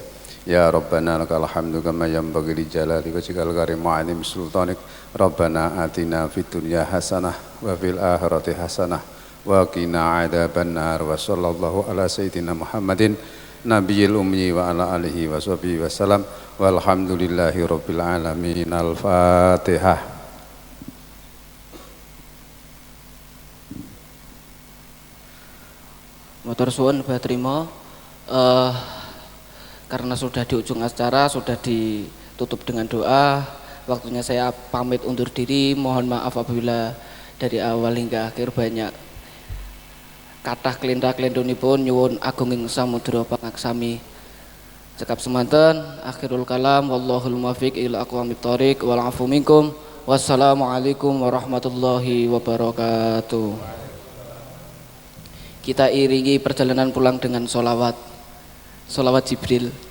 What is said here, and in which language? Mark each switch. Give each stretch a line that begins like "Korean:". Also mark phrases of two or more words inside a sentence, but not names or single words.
Arabic: يا ربنا لك الحمد كما ينبغي لجلال وجهك الكريم وعظيم سلطانك. ربنا آتنا في الدنيا حسنة وفي الآخرة حسنة وقنا عذاب النار. وصلى الله على سيدنا محمد النبي الأمي وعلى آله وصحبه وسلم. والحمد لله رب العالمين. Al-Fatihah.
Javanese: Motor suwun Mbah Trima,
Indonesian: karena sudah di ujung acara, sudah di tutup dengan doa. Waktunya saya pamit undur diri. Mohon maaf apabila dari awal hingga akhir banyak
Javanese: kathah kelinda-kelindunipun nyuwun agunging samudra pangaksami. Cekap semanten,
Arabic: آخر الكلام والله الموفق إلى أقوم الطريق والعفو منكم. والسلام عليكم ورحمة الله وبركاته.
Indonesian: Kita iringi perjalanan pulang dengan sholawat Jibril.